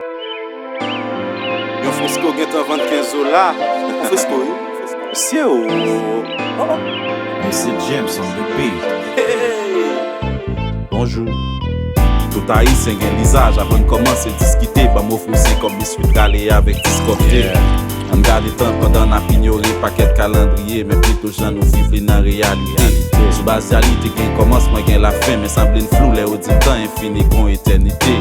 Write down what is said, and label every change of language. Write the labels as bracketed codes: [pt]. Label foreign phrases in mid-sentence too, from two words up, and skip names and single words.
[ht] Yon Frisco gen tan vann kenz dola. Yon Frisco, oui. Msye, oh. Msye James [en] on the beat. [ht] Hey, hey. Bonjou. Tout Ayisyen gen lizaj avan kòmanse diskite, ba mo fwouze kòm li swit rale avèk diskòpte. Yeah. An gade tan pandan n ap inyore pakèt kalandriye, men plito jan nou viv li nan reyalite. Reyalite. Sou baz reyalite gen kòmansman gen lafen, men sanble n flou lè ou di tan enfini kon etènite.